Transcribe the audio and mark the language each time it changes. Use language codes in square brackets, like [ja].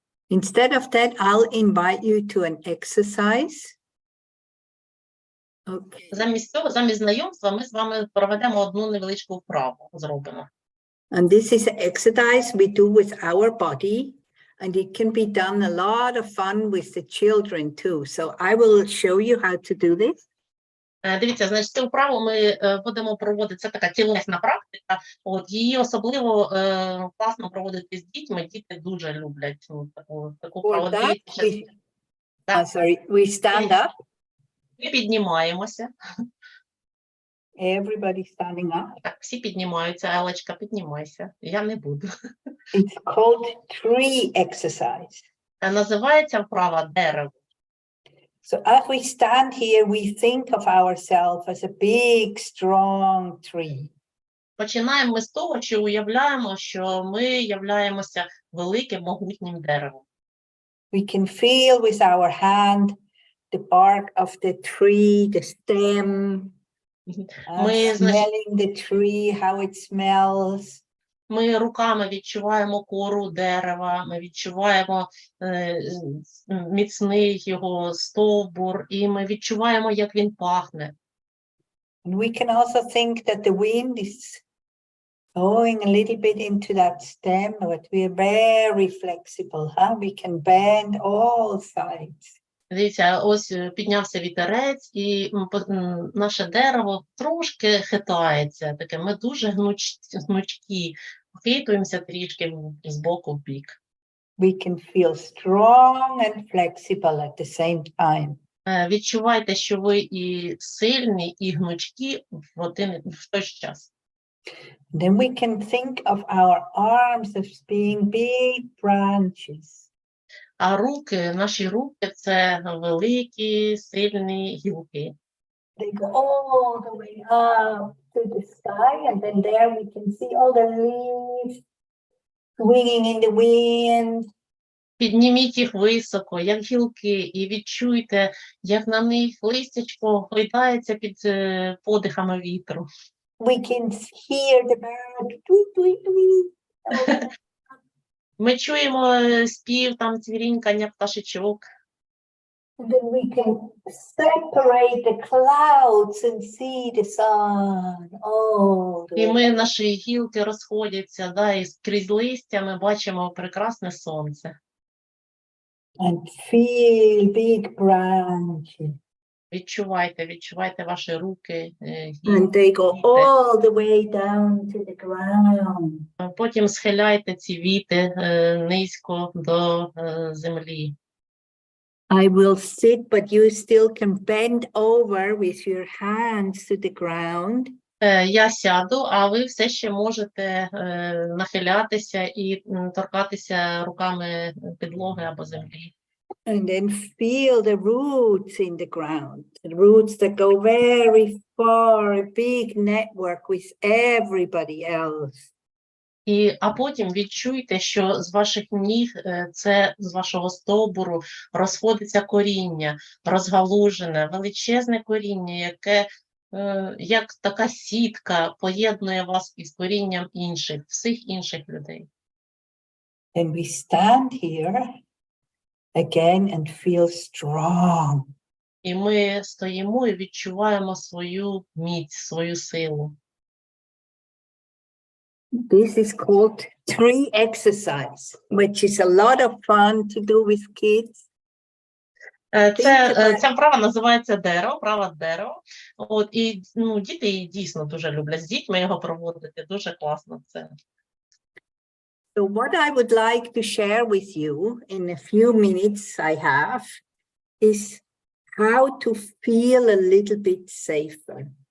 [en] Instead of that, I'll invite you to an exercise. Okay. [uk] Замість цього, замість знайомства, ми з вами проведемо одну невеличку вправу, зробимо. [en] And this is an exercise we do with our body, and it can be done a lot of fun with the children too. So I will show you how to do this. [uk] Дивіться, значить, цю вправу ми будемо проводити, це така тілесна практика, її особливо класно проводити з дітьми, діти дуже люблять таку вправу. [en] For that, [uk] Дивіться, [en] we, [uk] так, [en] we stand up. [uk] ми піднімаємося, [en] Everybody standing up. [uk] так, всі піднімаються, Елечка, піднімайся, я не буду. [en] It's called tree exercise. [uk] Називається вправа дерево. [en] So as we stand here, we think of ourselves as a big, strong tree. [uk] Починаємо ми з того, що уявляємо, що ми являємося великим, могутнім деревом. [en] We can feel with our hand the bark of the tree, the stem, [uk] Ми, [en] smelling the tree, how it smells. [uk] Ми руками відчуваємо кору дерева, ми відчуваємо міцний його стовбур, і ми відчуваємо, як він пахне. [en] And we can also think that the wind is going a little bit into that stem, but we are very flexible, huh? We can bend all sides. [uk] Дивіться, ось піднявся вітерець, і наше дерево трошки хитається. Таке, ми дуже гнучкі, хитуємося трішки з боку в бік. [en] We can feel strong and flexible at the same time. [uk] Відчувайте, що ви і сильні, і гнучкі в той ж час. [en] Then we can think of our arms as being big branches. [uk] А наші руки – це великі, сильні гілки. [en] They go all the way up to the sky, and then there we can see all the leaves swinging in the wind. [uk] Підніміть їх високо, як гілки, і відчуйте, як на них листячко гойдається під подихами вітру. [en] We can hear the bird tweet, tweet, tweet. [uk] Ми чуємо спів, там цвірінькання пташечок. [en] And then we can separate the clouds and see the sun. Oh, [uk] І наші гілки розходяться, і крізь листя ми бачимо прекрасне сонце. [en] And feel big branches. [uk] Відчувайте ваші руки. [en] And they go all the way down to the ground. [uk] Потім схиляйте ці віти низько до землі. [en] I will sit, but you still can bend over with your hands to the ground. [uk] Я сяду, а ви все ще можете нахилятися і торкатися руками підлоги або землі. [en] And then feel the roots in the ground, the roots that go very far, a big network with everybody else. [uk] А потім відчуйте, що з ваших ніг, з вашого стовбуру розходиться коріння, розгалужене, величезне коріння, яке як така сітка поєднує вас із корінням всіх інших людей. [en] And we stand here again and feel strong. [uk] І ми стоїмо і відчуваємо свою міць, свою силу. [en] This is called tree exercise, which is a lot of fun to do with kids. [uk] Ця вправа називається вправа дерево. І діти її дійсно дуже люблять. З дітьми його проводити дуже класно це. [en] So what I would like to share with you in a few minutes I have is how to feel a little bit safer.